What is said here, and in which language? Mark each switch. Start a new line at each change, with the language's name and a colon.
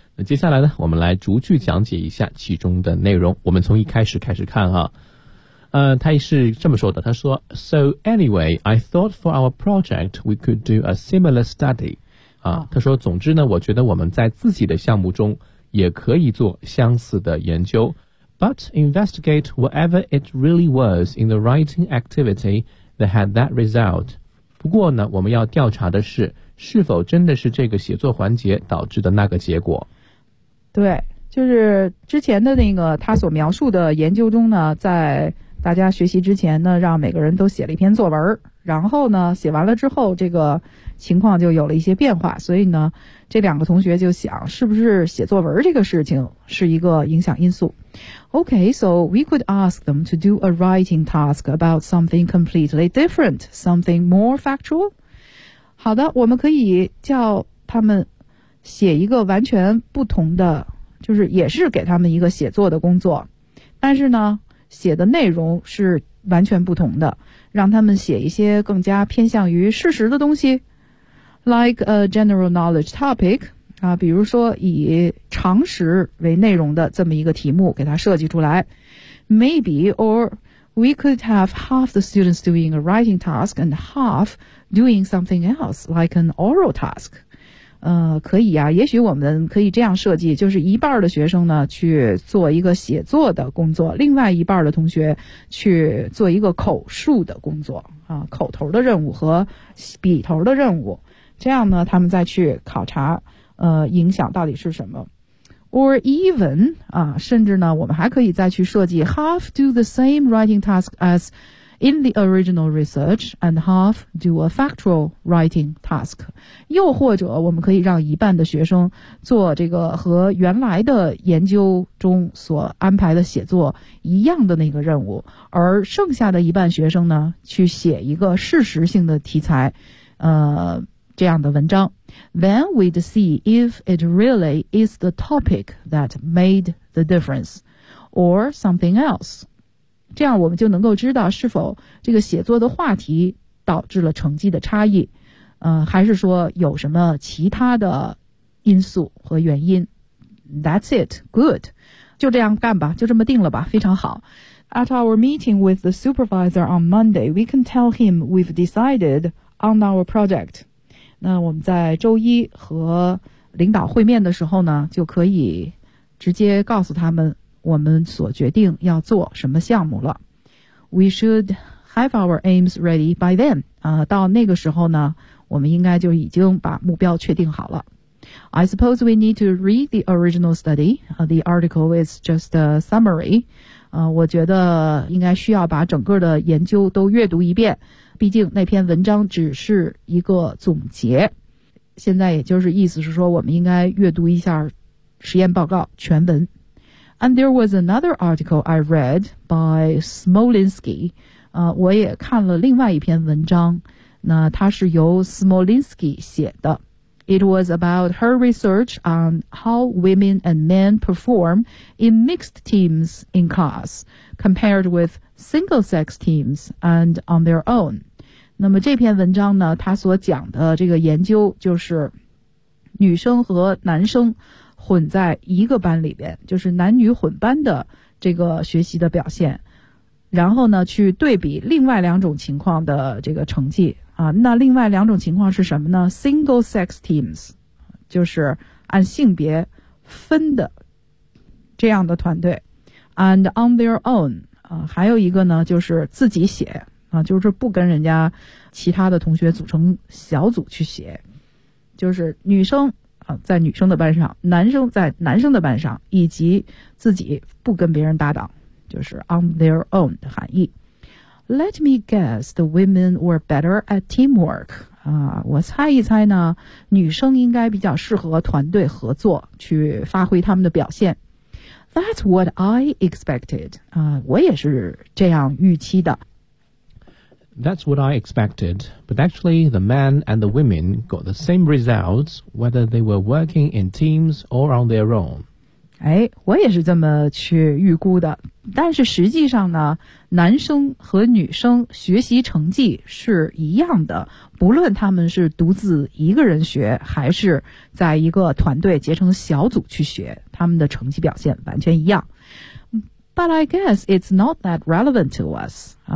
Chinese: 那接下来呢，我们来逐句讲解一下其中的内容。我们从一开始开始看啊。他是这么说的，他说
English: So anyway, I thought for our project we could do a similar study.
Chinese: 他说总之呢，我觉得我们在自己的项目中也可以做相似的研究。
English: But investigate whatever it really was in the writing activity that had that result.
Chinese: 不过呢，我们要调查的是，是否真的是这个写作环节导致的那个结果。对，就是之前的那个他所描述的研究中呢，在大家学习之前呢，让每个人都写了一篇作文，然后呢写完了之后这个情况就有了一些变化，所以呢这两个同学就想是不是写作文这个事情是一个影响因素。
English: OK, so we could ask them to do a writing task about something completely different, something more factual.
Chinese: 好的，我们可以叫他们写一个完全不同的，就是也是给他们一个写作的工作，但是呢写的内容是完全不同的，让他们写一些更加偏向于事实的东西 ，
English: like a general knowledge topic
Chinese: 啊，比如说以常识为内容的这么一个题目给它设计出来。
English: Maybe or we could have half the students doing a writing task and half doing something else like an oral task。
Chinese: 可以啊，也许我们可以这样设计，就是一半的学生呢去做一个写作的工作，另外一半的同学去做一个口述的工作啊，口头的任务和笔头的任务，这样呢他们再去考察影响到底是什么。
English: Or even
Chinese: 啊，甚至呢我们还可以再去设计
English: half do the same writing task as in the original research and half do a factual writing task.
Chinese: 又或者我们可以让一半的学生做这个和原来的研究中所安排的写作一样的那个任务，而剩下的一半学生呢去写一个事实性的题材这样的文章。
English: Then we'd see if it really is the topic that made the difference or something else.
Chinese: 这样我们就能够知道是否这个写作的话题导致了成绩的差异，还是说有什么其他的因素和原因。
English: That's it, good.
Chinese: 就这样干吧，就这么定了吧，非常好。
English: At our meeting with the supervisor on Monday, we can tell him we've decided on our project.
Chinese: 那我们在周一和领导会面的时候呢，就可以直接告诉他们我们所决定要做什么项目了。
English: we should have our aims ready by then.
Chinese: 到那个时候呢，我们应该就已经把目标确定好了。
English: I suppose we need to read the original study. The article is just a summary.
Chinese: 我觉得应该需要把整个的研究都阅读一遍，毕竟那篇文章只是一个总结。现在也就是意思是说，我们应该阅读一下实验报告全文。
English: And there was another article I read by Smolinski.
Chinese: 我也看了另外一篇文章，那它是由 Smolinski 写的。
English: It was about her research on how women and men perform in mixed teams in class, compared with single-sex teams and on their own.
Chinese: 那么这篇文章呢，它所讲的这个研究就是女生和男生混在一个班里边，就是男女混班的这个学习的表现，然后呢，去对比另外两种情况的这个成绩。那另外两种情况是什么呢 ？
English: Single sex teams，
Chinese: 就是按性别分的这样的团队 ，
English: and on their own，
Chinese: 还有一个呢就是自己写就是不跟人家其他的同学组成小组去写，就是女生在女生的班上，男生在男生的班上，以及自己不跟别人搭档，就是
English: on their own
Chinese: 的含义。
English: Let me guess, the women were better at teamwork.
Chinese: 我猜一猜呢，女生应该比较适合团队合作，去发挥她们的表现。
English: That's what I expected.
Chinese: 我也是这样预期的。
English: That's what I expected. But actually, the men and the women got the same results, whether they were working in teams or on their own.
Chinese: 我也是这么去预估的。但是实际上呢，男生和女生学习成绩是一样的，不论他们是独自一个人学，还是在一个团队结成小组去学，他们的成绩表现完全一样。
English: But I guess it's not that relevant to us.